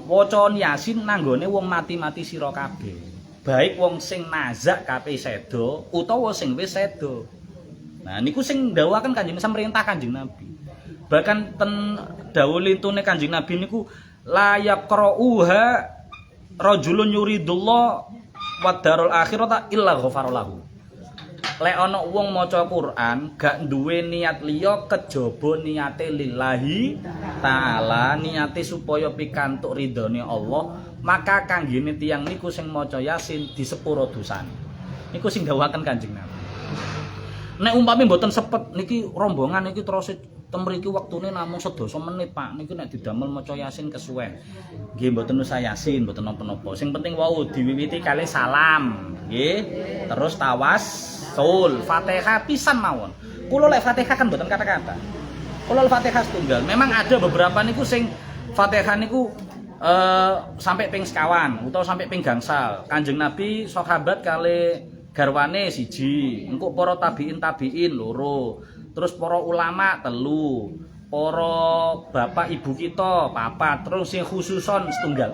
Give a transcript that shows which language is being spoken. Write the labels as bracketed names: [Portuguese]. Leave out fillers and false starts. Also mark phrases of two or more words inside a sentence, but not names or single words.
[Javanese] Waca Yasin nanggone wong mati-mati sira kabeh. Baik wong sing nazak kape sedo utawa sing wis sedo. Nah niku sing dawuhaken Kanjeng perintah Kanjeng Nabi. Bahkan ten dawuh lintune Kanjeng Nabi niku [Arabic] لا يقرؤها رجل يريد الله والدار الآخرة إلا غفر له. [Javanese] Lek ana wong maca Quran gak duwe niat liya kejaba niate [Arabic] لله تعالى, [Javanese] niate supaya pikantuk ridhone Allah, maka kanggene tiyang niku sing maca Yasin disepuro dosane. Niku sing dawuhaken Kanjeng Nabi. Nek umpami mboten sepet niki rombongan niki terus temriki waktune namung 12 menit Pak. Niki nek didamel maca Yasin kesuwen. Nggih mboten usah Yasin, mboten napa-napa. Sing penting wau diwiwiti kali salam, nggih. Terus tawassul, Fatihah pisan mawon. Kula lek Fatihah kan mboten kata-kata. Kula Fatihah setunggal. [Indonesian] Memang ada beberapa [Javanese] niku sing Fatihah niku sampai ping sekawan utawa sampai ping gangsal. Kanjeng Nabi sahabat kali garwane siji, engko para tabiin loro, terus para ulama telu, para bapak ibu kita papat, terus sing khususon setunggal.